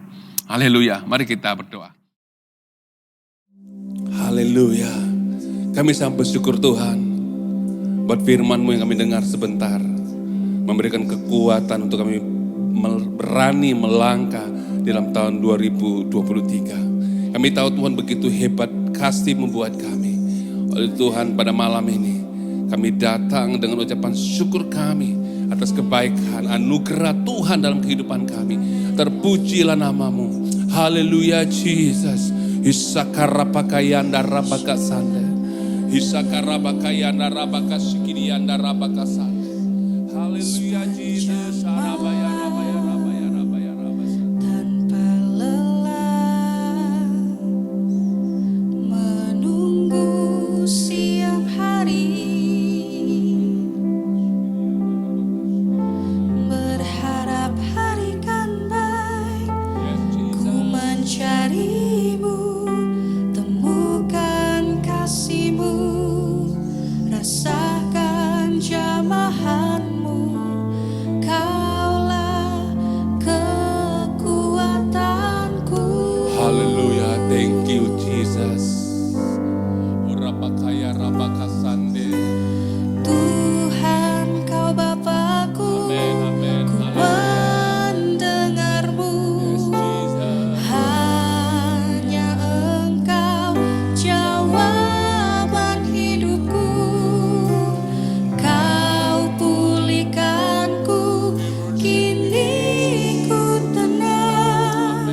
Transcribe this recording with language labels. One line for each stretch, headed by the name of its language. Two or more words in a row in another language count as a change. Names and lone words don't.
Indonesian: Haleluya, mari kita berdoa. Haleluya, kami sangat bersyukur Tuhan buat firman-Mu yang kami dengar sebentar, memberikan kekuatan untuk kami berani melangkah dalam tahun 2023. Kami tahu Tuhan begitu hebat kasih membuat kami. Oleh Tuhan pada malam ini kami datang dengan ucapan syukur kami atas kebaikan, anugerah Tuhan dalam kehidupan kami. Terpujilah nama-Mu. Haleluya Jesus. Isakarapakayanda rapakasanda. Hisakarabakayana rabakasikirianda rabakasa. Haleluya Jesus. Arabaya rabaya rabaya rabaya rabaya. Tanpa lelah menunggu siang hari, berharap hari kan baik. Ku mencarimu, temukan kasihmu, rasakan jamahanmu. Kaulah kekuatanku. Haleluya.
English: Thank you Jesus. Urabakaya rabakasande.
Indonesian: Tuhan kau Bapakku, Amen. ku mendengarmu. Hanya Engkau jawaban hidupku. Kau pulihkanku, kini ku tenang.